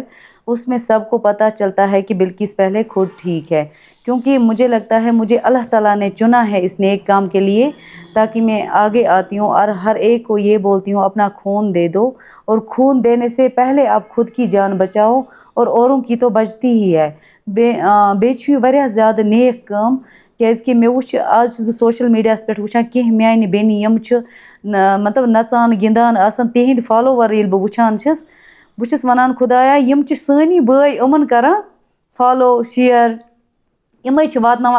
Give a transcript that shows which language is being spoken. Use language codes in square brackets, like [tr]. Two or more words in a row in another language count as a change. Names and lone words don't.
[ur] اس میں سب کو پتہ چلتا ہے کہ بلکیس پہلے خود ٹھیک ہے کیونکہ مجھے لگتا ہے مجھے اللہ تعالیٰ نے چنا ہے اس نیک کام کے لیے تاکہ میں آگے آتی ہوں اور ہر ایک کو یہ بولتی ہوں اپنا خون دے دو. اور خون دینے سے پہلے آپ خود کی جان بچاؤ اور اوروں کی تو بچتی ہی ہے. [ks] بیٚیہِ چھُ یہِ واریاہ زیادٕ نیک کٲم کیٛازِکہِ مےٚ وٕچھ آز چھَس بہٕ سوشَل میٖڈیاہَس پٮ۪ٹھ وٕچھان کینٛہہ میٛانہِ بیٚنہِ یِم چھِ مطلب نَژان گِنٛدان آسان تِہِنٛدۍ فالووَر ییٚلہِ بہٕ وٕچھان چھَس بہٕ چھَس وَنان خۄدایا یِم چھِ سٲنی بٲے یِمَن کَران [en] follow share [ks] یِمَے چھِ واتناوان.